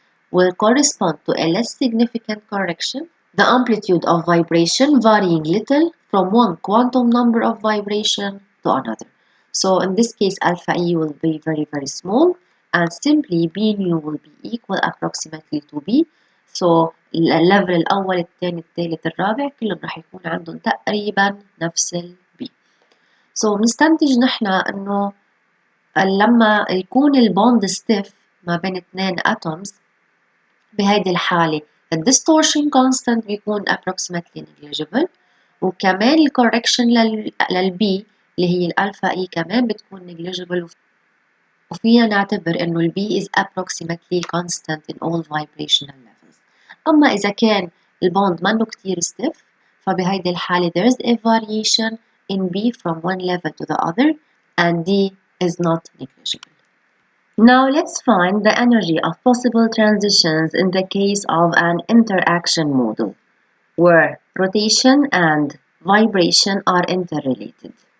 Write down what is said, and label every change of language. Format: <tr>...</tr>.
<en>Will correspond to a less significant correction, the amplitude of vibration varying little from one quantum number of vibration to another. So in this case, alpha E will be very, very small and simply B nu will be equal approximately to B. So</en> <ar>الليفل الأول الثاني الثالث الرابع كلهم راح يكون عندهم تقريبا نفس ال B.</ar> <en>So</en> <ar>بنستنتج نحن إنه لما يكون البوند ستيف ما بين اثنين atoms بهيدي الحالة الديستورشن كونستانت بيكون</ar> <en>approximately negligible</en> <ar>وكمان الكوركشن للبي اللي هي الألفا إي كمان بتكون negligible وفينا نعتبر إنه البي</ar> <en>is approximately constant in all vibrational levels.</en> <ar>أما إذا كان البوند منه كتير stiff فبهيدي الحالة</ar> <en>there is a variation in B from one level to the other and D is not negligible. Now let's find the energy of possible transitions in the case of an interaction model, where rotation and vibration are interrelated.</en>